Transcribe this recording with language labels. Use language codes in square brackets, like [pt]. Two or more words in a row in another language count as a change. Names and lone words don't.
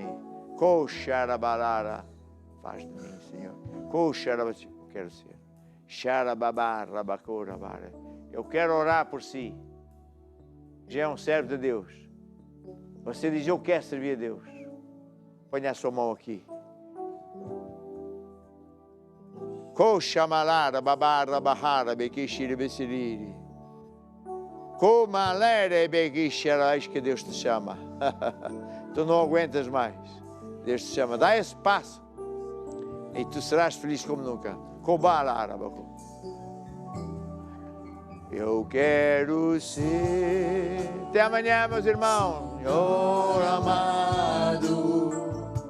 [pt] Coxarabarara, faz de mim, Senhor. Coxarabarara, eu quero ser. Xarababarabacurabara. Eu quero orar por si. Já é um servo de Deus. Você diz, eu quero servir a Deus. Ponha a sua mão aqui. Coxamalara, babara, bahara, bequixiri, beciriri. Comalere, bequixara, eis que Deus te chama. Tu não aguentas mais. Deus te chama. Dá esse passo. E tu serás feliz como nunca. Cobalara, bacu. Eu quero ser. Até amanhã, meus irmãos. Senhor amado,